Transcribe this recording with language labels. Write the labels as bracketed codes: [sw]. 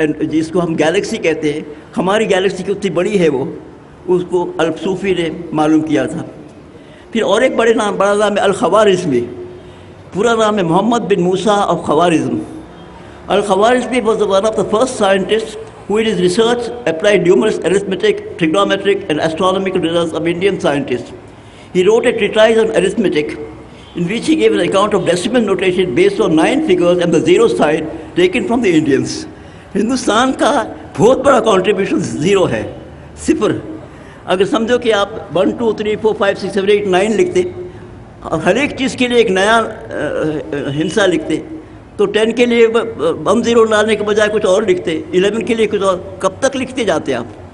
[ur] جس کو ہم گیلیکسی کہتے ہیں، ہماری گیلیکسی کی اتنی بڑی ہے وہ، اس کو الصوفی نے معلوم کیا تھا۔ پھر اور ایک بڑا نام ہے الخوارزمی، پورا نام ہے محمد بن موسیٰ of Khwarazm. الخوارزمی [en] was one of the first scientists who in his research applied numerous arithmetic, trigonometric and astronomical results of Indian scientists. He wrote a treatise on arithmetic in which he gave an account of decimal notation based on 9 figures and the zero sign taken from the Indians. [ur] Hindustan کا بہت بڑا contribution zero ہے، صفر۔ اگر سمجھو کہ آپ 1 2 3 4 5 6 7 8 9 لکھتے اور ہر ایک چیز کے لیے ایک نیا ہندسہ لکھتے، تو 10 کے لیے 1 0 لانے کے بجائے کچھ اور لکھتے، 11 کے لیے کچھ اور، کب تک لکھتے جاتے آپ؟